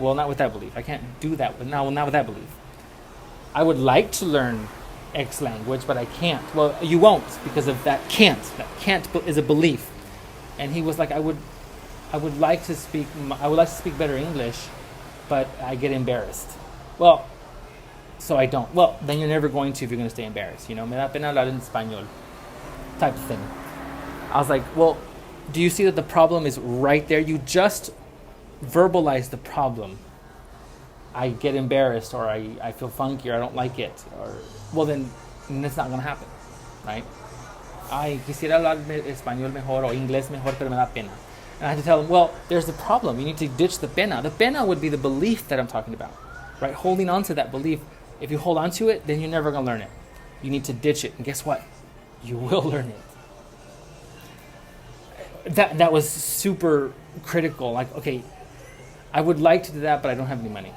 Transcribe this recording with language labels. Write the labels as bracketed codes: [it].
[en] Well, not with that belief. I can't do that, but not with that belief. I would like to learn X language, but I can't. Well, you won't because of that can't. That can't is a belief. And he was like, I would like to speak better English, but I get embarrassed. Well, so I don't. Well, then you're never going to if you're going to stay embarrassed. [es] Me da pena hablar en español [en] type of thing. I was like, well, do you see that the problem is right there? You just verbalize the problem. I get embarrassed, or I feel funky, or I don't like it, or well, then it's not going to happen, right? [es] Ay, quisiera hablar español mejor o inglés mejor, pero me da pena. [en] And I had to tell him, well, there's the problem. You need to ditch the pena. The pena would be the belief that I'm talking about, right? Holding on to that belief. If you hold on to it, then you're never going to learn it. You need to ditch it. And guess what? You will learn it. That was super critical. Like, okay, I would like to do that, but I don't have any money.